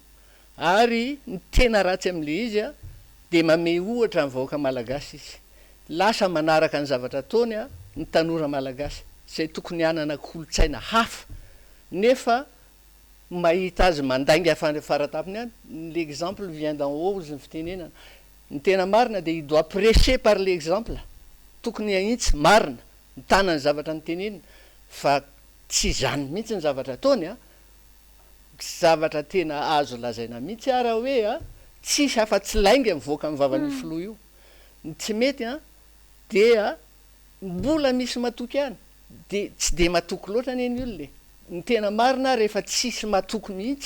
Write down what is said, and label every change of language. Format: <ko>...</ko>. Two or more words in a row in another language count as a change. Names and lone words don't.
<mg>ary ny tena ratsy am'le izy de mame ohatra ny vahoaka malagasy izy lasa manaraka ny zavatra ataony ny tanora malagasy zay tokony anana kolotsaina hafa nefa mahita azy mandainga faratapiny</mg> <fr>l'exemple vient d'en haut</fr> <mg>izy ny fitenenana ny tena marina de</mg> <fr>il doit prêcher par l'exemple</fr> <mg>tokony ahitsy marina ny tanany zavatra ny tenenina fa tsy zany mihitsy ny zavatra ataony zavatra tena azo lazaina mihitsy raha hoe tsisy afa-tsy lainga mivoaka mivavany filoha io tsy mety dia mbola misy matoky any de tsy de matoky loatra neny olole ny tena marina rehefa tsisy matoky mihitsy</mg>